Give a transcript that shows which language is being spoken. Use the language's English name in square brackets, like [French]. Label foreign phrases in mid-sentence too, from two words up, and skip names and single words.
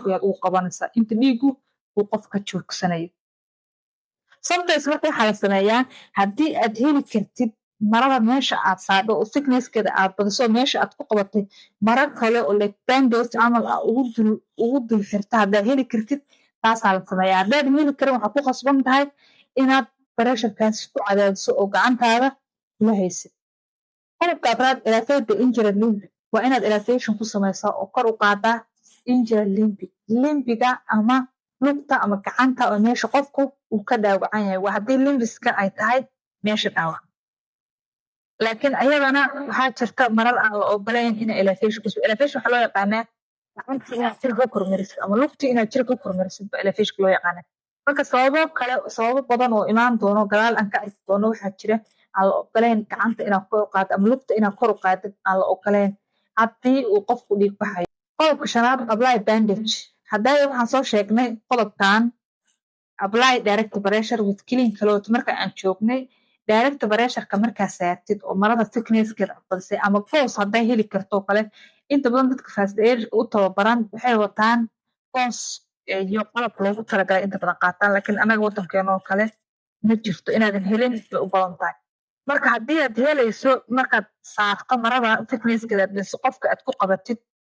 [Somali] ayaad ugu qabanaysaa inta dhiigu uu qofka joogsanayo sometimes marka waxaa la sameeyaa haddii aad heli kartid marada meesha aad saadho oo thicknesskeeda aad badiso meesha aad ku qabatay mara kale oo like bandage camal ah ugu dul xirta haddaad heli kartid taasaa la sameeyaa haddaad heli karin waxaad ku khasban tahay inaad pressurekaas ku cadaadiso oo gacantaada kula haysid qodobka afraad [English] elevate the injured limb [Somali] waa inaad elevation ku samaysaa oo kor u qaadaa [English] injured limbiga [Somali] ama lugta ama gacanta oo meesha qofku uu ka dhaawacan yahay waa haddii limbiska ay tahay meesha dhaawac laakiin ayadana waxaa jirta marar aan la ogolayn ina elevation waxaa loo yaqaanaa gacanta inaad jir ka kormarisid ama lugta inaad jir ka kormarisid ba elevation loo yaqaanaa marka sababo badan oo imaan doono gadaal aan ka arki doono waxaa jira aan la ogolayn gacanta inaad kor u qaadid ama lugta inaad kor u qaadid aan la ogolayn haddii uu qofku dhiig baxayo qodobka shanaad [English] apply bandage [Somali] hadday waxaan soo sheegnay qodobkan [English] apply direct pressure with clean cloth [Somali] marka aan joognay [English] direct pressureka [Somali] markaa saartid oo marada thicknesskeeda badisay ama goos hadday heli kartoo kale inta badan dadka [English] first aid [Somali] u tababaran waxay wataan goos iyo qalab loogu talagalay inta badan qaataan laakiin anaga wadankeena oo kale ma jirto inaadan helin bay u badan tahay marka haddii aad helayso markaad saarto marada thicknesskeeda badiso qofka aad ku qabatid